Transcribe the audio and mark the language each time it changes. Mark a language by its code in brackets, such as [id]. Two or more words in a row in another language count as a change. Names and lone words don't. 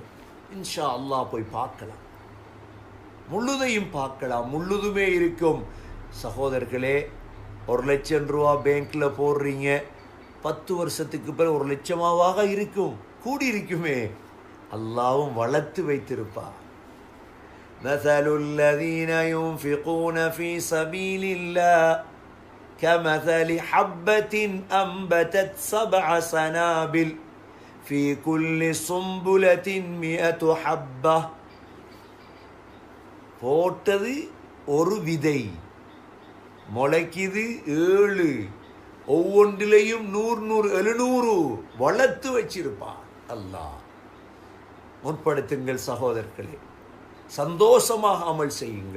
[ar] إن شاء الله [ta] போய் பார்க்கலாம், முழுதையும் பார்க்கலாம், முழுதுமே இருக்கும். சகோதரர்களே, 1 லட்சம் ரூபா பேங்க்ல போடுறீங்க, 10 வருஷத்துக்கு பிறகு 1 லட்சமாவாக இருக்கும், கூடியிருக்குமே. அல்லாஹ்வும் வளர்த்து வைத்திருப்பார். [ar] مثل الذين ينفقون في سبيل الله كمثل حبة أنبتت 7 سنابل في كل سنبلة 100 حبة. [ta] போட்டது ஒரு விதை, முளைக்குது 7, ஒவ்வொன்றிலையும் 100 700 வளர்த்து வச்சிருப்பான் அல்லாஹ். முற்படுத்துங்கள் சகோதரர்களே, சந்தோஷமாக அமல் செய்யுங்கள்.